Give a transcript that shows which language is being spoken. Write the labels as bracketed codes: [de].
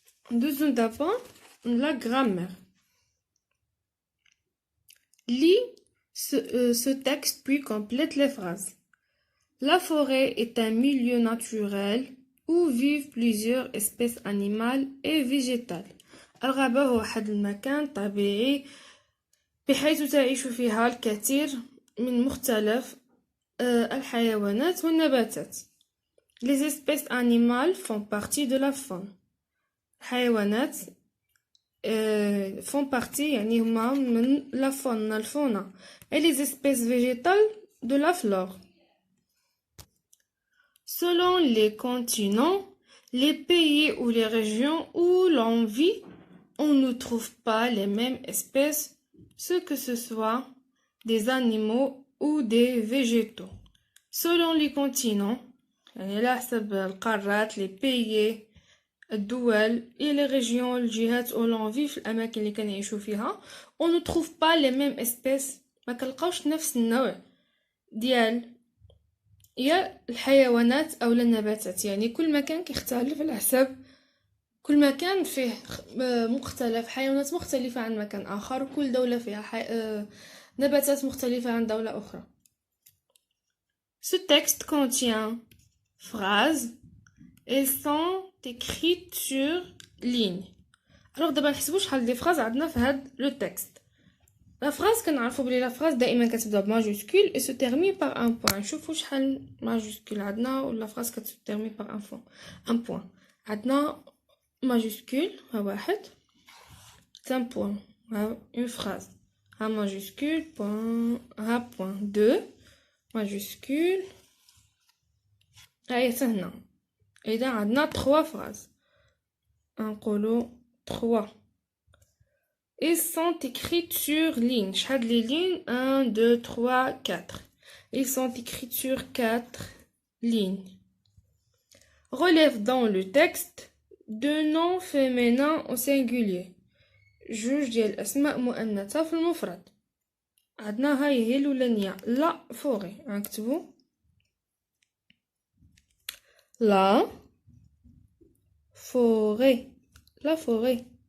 [fr] Deuxième d'abord, la grammaire. Lis ce texte puis complète les phrases. La forêt est un milieu naturel où vivent plusieurs espèces animales et végétales. [ar] الغابة هو واحد المكان طبيعي بحيث تعيش فيها الكثير من مختلف الحيوانات والنباتات. [fr] Les espèces animales font partie de la faune. [ar] الحيوانات [fr] font partie [ar] يعني هما من [fr] la faune, [ar] الفونة. [fr] Et les espèces végétales de la flore. Selon les continents, les pays ou les régions où l'on vit, on ne trouve pas les mêmes espèces, que ce soit des animaux ou des végétaux. Selon les continents, [ar] يعني على حسب القارات, [fr] les pays, [ar] الدول [fr] et les régions, [ar] الجهات [fr] où l'on vit, [ar] في الأماكن اللي كنعيشو فيها, [fr] on ne trouve pas les mêmes espèces. [ar] ما كنلقاوش نفس النوع ديال يا الحيوانات أو النباتات. يعني كل مكان كيختلف على حسب كل مكان فيه مختلف حيوانات مختلفة عن مكان آخر. كل دولة فيها نباتات مختلفة عن دولة أخرى. [fr] Ce texte contient phrases et sont écrites sur ligne. [ar] Alors دابا نحسبوا شحال دي phrases عندنا في هاد لو تكست. [fr] La phrase [ar] كنعرفوا بلي [fr] la phrase [ar] دائما كتبدا بماجوسكول [fr] et se termine par un point. [ar] نشوفوا شحال ماجوسكول عندنا ولا phrase كت [fr] termine par un point. [ar] عندنا [fr] majuscule [ar] ها واحد, [fr] un point, une phrase, un majuscule, point, un point, 2 majuscule. [ar] هاي هنا إذا عندنا 3 phrases, نقولوا 3. [fr] Ils sont écrits sur ligne. [ar] شحال لي lignes 1 2 3 4. [fr] Ils sont écrits sur 4 lignes. Relève dans le texte deux noms féminins au singulier. [ar] جوج ديال الأسماء مؤنثة في المفرد. عندنا هاي هي الأولانية لا فوري. نكتبو لا فوري. لا فوري.